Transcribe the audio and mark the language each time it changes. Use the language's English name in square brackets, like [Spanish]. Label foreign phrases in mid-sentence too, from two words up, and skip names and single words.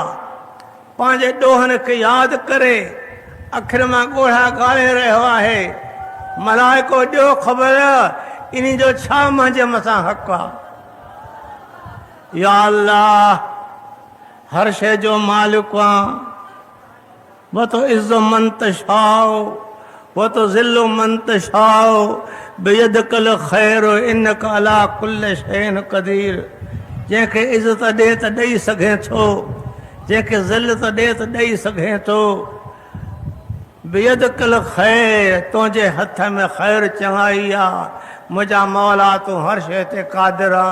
[Sindhi] पंहिंजे ॾोहनि खे यादि करे अखिर मां ॻोढ़ा ॻाड़े रहियो आहे। मलाइको ॾियो ख़बर इन जो छा मुंहिंजे मथां हक़ आहे। [Arabic] يا الله, [Sindhi] हर शइ जो मालिक आहे। [Arabic] وتعز من تشاء، وتذل من تشاء، بيدك الخير إنك على كل شيء قدير. [Sindhi] जंहिंखे इज़्ज़त ॾे त ॾेई सघे थो, जंहिंखे ज़िल्लत ॾे त ॾेई सघे थो। [Arabic] بيدك الخير [Sindhi] तुझे हथ में खैर चंगाई आ मुझा मौला तू हर शे ते कादिर आ।